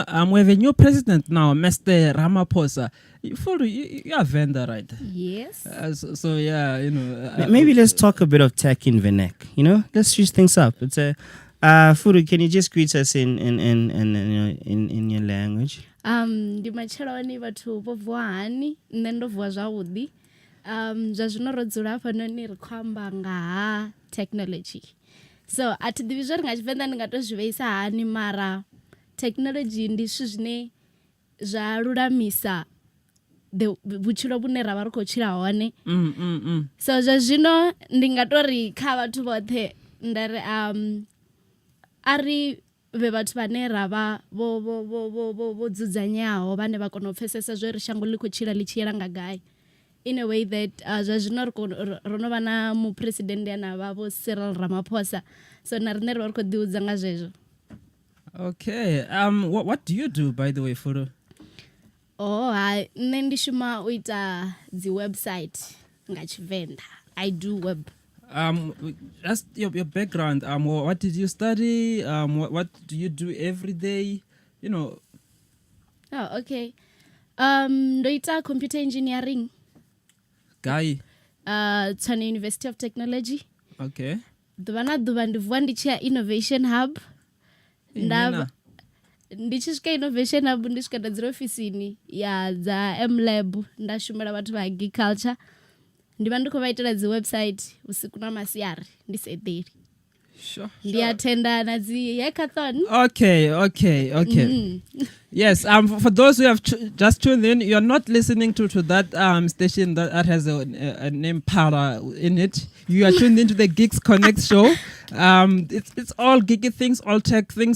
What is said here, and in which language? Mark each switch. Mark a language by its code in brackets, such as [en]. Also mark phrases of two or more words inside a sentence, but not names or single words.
[en] We have a new president now, Mr. Ramaphosa. You are vendor, right? Yes. So yeah, Maybe let's talk a bit of tech in Venek. Let's switch things up. It's a Furu, can you just greet us in your language? [ve] Ndi macheloni vhathu vho vuwa hani nṋe ndo vuwa zwavhuḓi. Zwa zwino ro dzula hafha noni ri khou amba nga ha technology. So athi ḓivhi zwa ri nga Tshivenḓa ndi nga to zwi vheisa hani, mara technology ndi zwithu zwine zwa lulamisa vhutshilo vhune ra vha ri khou tshila hone. So zwa zwino ndi nga to ri kha vhathu vhoṱhe nda ri ari ve vhathu vhane ra vha vho dzudzanyaho vhane vha kona u pfesesa zwe ri shango ḽi khou tshila ḽi tshi yela nga gai, [en] in a way that [ve] zwa zwino ro no vha na mupresidente ane a vha vho Cyril Ramaphosa, so na riṋe ri vha ri khou ḓiudza nga zwezwo. [en] Okay. What do you do, by the way, Furu? [ve] Nṋe ndi shuma u ita dzi website nga Tshivenḓa. [en] I do web. Just your background. What did you study? What do you do every day? Oh, okay. [ve] Ndo ita [en] computer engineering. Guy. Tshwane University of Technology. Okay. [ve] ḓuvha na ḓuvha ndi vuwa ndi tshi ya [en] innovation hub [ve] ndi tshi swika [en] innovation hub [ve] ndi swika nda dzula ofisini ya dza mlab nda shumela vhathu vha agriculture ndi vha ndi khou vha itela dzi website usiku na masiari ndi sa eḓeli. [en] Sure. [ve] Ndi attenda na dzi hackathon. [en] Okay. Yes. For those who have just tuned in, you're not listening to that station that has a name Para in it. You are tuned into the Geeks Connect show. It's all geeky things, all tech things.